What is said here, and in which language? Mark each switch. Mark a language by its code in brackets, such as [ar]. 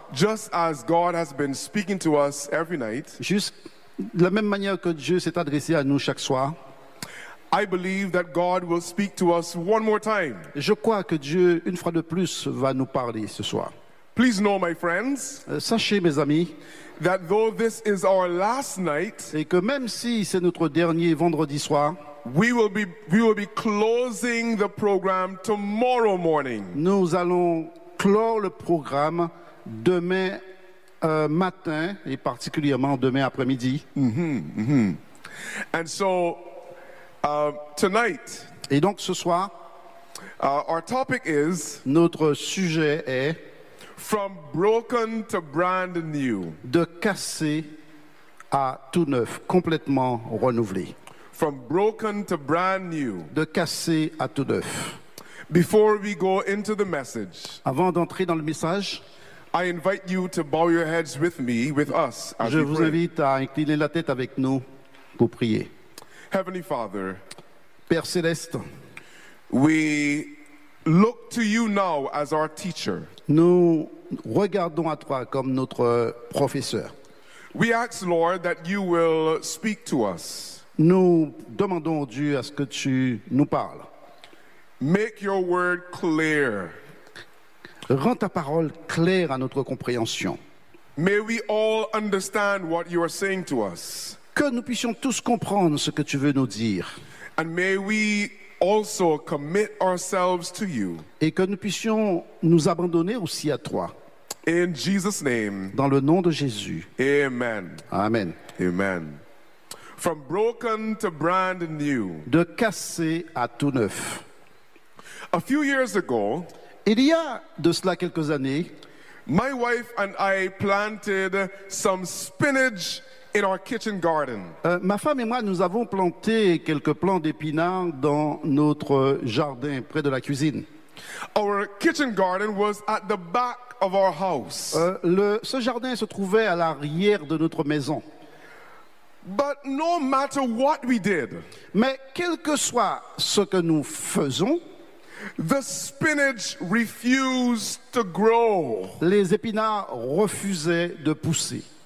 [en] Just as God has been speaking to us every night. [fr] Juste de la même manière que Dieu s'est adressé à nous chaque soir. [en] I believe that God will speak to us one more time. [fr] Je crois que Dieu une fois de plus va nous parler ce soir. [en] Please know, my friends. [fr] Sachez mes amis. [en] That though this is our last night, [fr] et que même si c'est notre dernier vendredi soir, [en] we will be closing the program tomorrow morning. [fr] Nous allons clore le programme demain matin et particulièrement demain après-midi. [en] Mm-hmm, mm-hmm. And so tonight, [fr] et donc ce soir, [en] our topic is [fr] notre sujet est [en] From broken to brand new. [fr] De cassé à tout neuf, complètement renouvelé. [en] From broken to brand new. [fr] De cassé à tout neuf. [en] Before we go into the message, [fr] avant d'entrer dans le message, [en] I invite you to bow your heads with me, with us, as we pray. [fr] Je vous invite à incliner la tête avec nous pour prier. [en] Heavenly Father, [fr] Père céleste, [en] we look to you now as our teacher. [fr] Nous regardons à toi comme notre professeur. [en] We ask, Lord, that you will speak to us. [fr] Nous demandons au Dieu à ce que tu nous parles. [en] Make your word clear. [fr] Rends ta parole claire à notre compréhension. [en] May we all understand what you are saying to us. [fr] Que nous puissions tous comprendre ce que tu veux nous dire. [en] And may we also commit ourselves to you. [fr] Et que nous puissions nous abandonner aussi à toi. [en] In Jesus' name. [fr] Dans le nom de Jésus. [en] Amen. [fr] Amen. [en] Amen. From broken to brand new. [fr] De cassé à tout neuf. [en] A few years ago, [fr] il y a de cela quelques années, [en] my wife and I planted some spinach in our kitchen garden. [fr] Ma femme et moi, nous avons planté quelques plants d'épinards dans notre jardin près de la cuisine. [en] Our kitchen garden was at the back of our house. [fr] Ce jardin se trouvait à l'arrière de notre maison. [en] But no matter what we did, [fr] mais quel que soit ce que nous faisons, [en] the spinach refused to grow. [fr] Les épinards refusaient de pousser.